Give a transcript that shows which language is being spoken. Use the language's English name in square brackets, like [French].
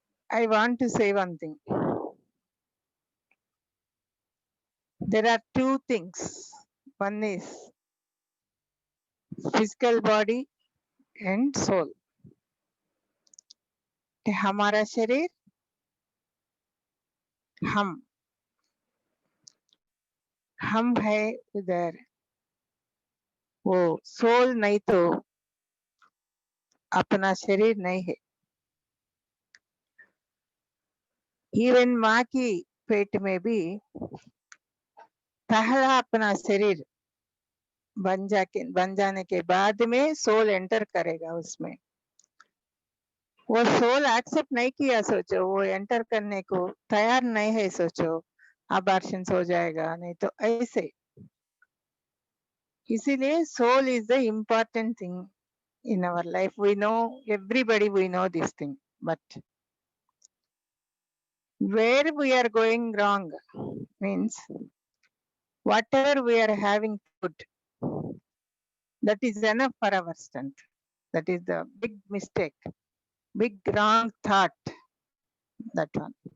[English] I want to say one thing. There are two things. One is physical body and soul. [Hindi] कि हमारा शरीर हम है उधर, वो सोल नहीं तो अपना शरीर नहीं है। इवन माँ की पेट में भी पहला अपना शरीर बन जाने के बाद में सोल एंटर करेगा उसमें। वो सोल एक्सेप्ट नहीं किया सोचो, वो एंटर करने को तैयार नहीं है सोचो, अबॉर्शन हो जाएगा, नहीं तो ऐसे। [English] इसीलिए soul is the important thing in our life. We know, everybody we know this thing, but where we are going wrong means whatever we are having food, that is enough for our strength. That is the big mistake, big wrong thought, that one.